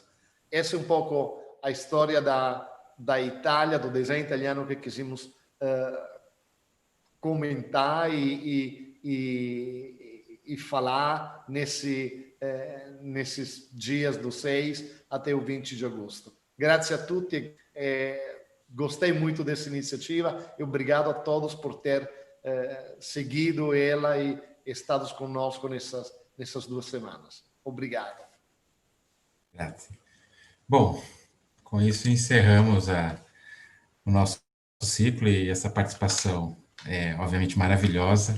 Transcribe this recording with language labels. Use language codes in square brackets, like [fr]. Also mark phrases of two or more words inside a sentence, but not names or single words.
[pt] Essa é um pouco a história da Itália, do design italiano que quisimos comentar e falar nesse nesses dias do 6 até o 20 de agosto. [it] Grazie a tutti, [pt] gostei muito dessa iniciativa e obrigado a todos por ter seguido ela e estado conosco nessas 2 semanas. Obrigado. [it] Grazie. [pt] Bom, com isso encerramos o nosso ciclo e essa participação obviamente maravilhosa.